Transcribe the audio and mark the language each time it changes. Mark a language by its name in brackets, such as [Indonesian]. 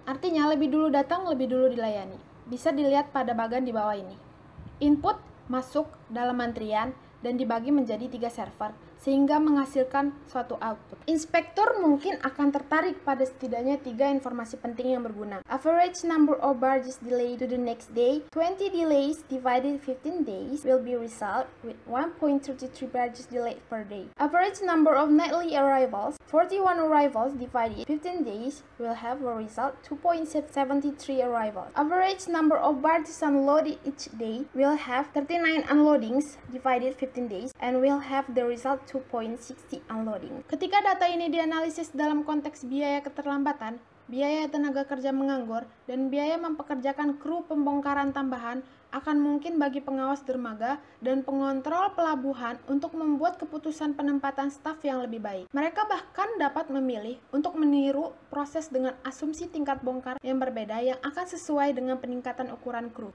[Indonesian] Artinya lebih dulu datang, lebih dulu dilayani. Bisa dilihat pada bagian di bawah ini. Input masuk dalam antrian dan dibagi menjadi 3 server sehingga menghasilkan suatu output. Inspektur mungkin akan tertarik pada setidaknya 3 informasi penting yang berguna. [English] Average number of barges delayed to the next day, 20 delays divided 15 days will be result with 1.33 barges delayed per day. Average number of nightly arrivals, 41 arrivals divided 15 days will have a result 2.73 arrivals. Average number of barges unloaded each day will have 39 unloadings divided 15 days and will have the result 2.60 unloading. [Indonesian] Ketika data ini dianalisis dalam konteks biaya keterlambatan, biaya tenaga kerja menganggur, dan biaya mempekerjakan kru pembongkaran tambahan, akan mungkin bagi pengawas dermaga dan pengontrol pelabuhan untuk membuat keputusan penempatan staf yang lebih baik. Mereka bahkan dapat memilih untuk meniru proses dengan asumsi tingkat bongkar yang berbeda yang akan sesuai dengan peningkatan ukuran kru.